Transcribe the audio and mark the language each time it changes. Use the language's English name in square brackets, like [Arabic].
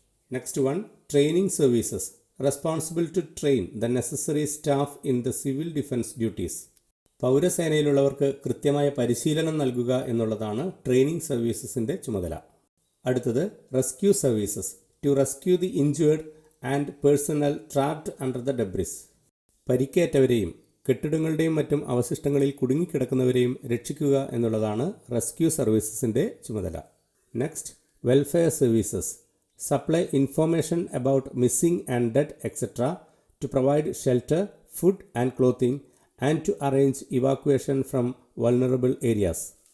[English] Next one, training services, responsible to train the necessary staff in the civil defence duties. [Malayalam] പൗരസേനയിലുള്ളവർക്ക് കൃത്യമായ പരിശീലനം നൽകുക എന്നുള്ളതാണ് training സർവീസസിൻ്റെ ചുമതല. അടുത്തത് rescue services, [English] to rescue the injured and personnel trapped under the debris. [Malayalam] പരിക്കേറ്റവരെയും കെട്ടിടങ്ങളുടെയും മറ്റും അവശിഷ്ടങ്ങളിൽ കുടുങ്ങിക്കിടക്കുന്നവരെയും രക്ഷിക്കുക എന്നുള്ളതാണ് rescue സർവീസസിൻ്റെ ചുമതല. [English] Next, welfare services supply information about missing and dead etcetera to provide shelter, food and clothing and to arrange evacuation from vulnerable areas.